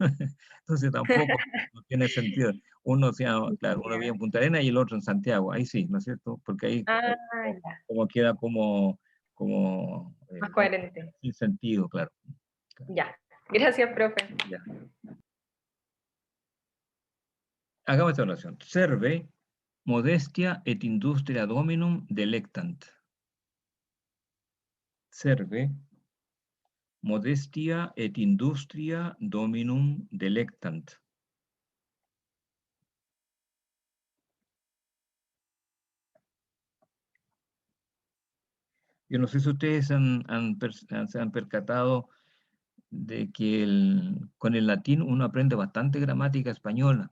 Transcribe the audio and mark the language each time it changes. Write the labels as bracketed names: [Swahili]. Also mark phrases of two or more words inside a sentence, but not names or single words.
[Spanish] Entonces tampoco no tiene sentido. Uno, claro, uno vive en Punta Arenas y el otro en Santiago, ahí sí, ¿no es cierto? Porque ahí Ah, ya. como queda como Más coherente. sin sentido, claro. Ya. Gracias, profe. Ya. Hagamos esta oración. [Latin] Serve modestia et industria dominum delectant. Serve modestia et industria dominum delectant. [Spanish] Yo no sé si ustedes se han percatado de que con el latín uno aprende bastante gramática española.